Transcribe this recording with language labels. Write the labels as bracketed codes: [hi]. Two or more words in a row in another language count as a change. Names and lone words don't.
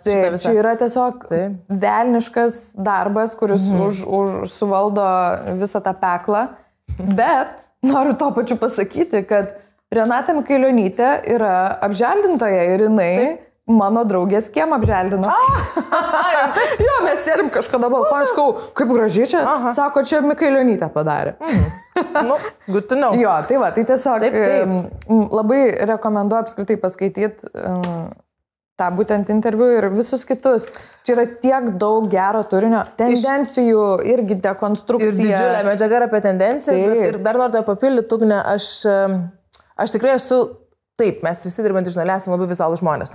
[lt] Taip, čia yra tiesiog velniškas darbas, kuris suvaldo visą tą peklą, bet noriu to pačiu pasakyti, kad Renata Mikailionytė yra apželdintoja ir jinai mano draugės kiemą apželdino. Jo, mes sėdim kažkada balkoną, sakau, kaip gražiai čia, sako, čia Mikailionytė padarė. [en] Good to know. [lt] Jo, tai va, tai tiesiog labai rekomenduoju apskritai paskaityti tą būtent interviu ir visus kitus. Čia yra tiek daug gero turinio, tendencijų irgi dekonstrukcija. Ir didžiulė medžiaga apie tendencijas, ir dar noriu papildyti, Ugne, aš tikrai esu taip, mes visi dirbantys žurnale esame labai vizualūs žmonės,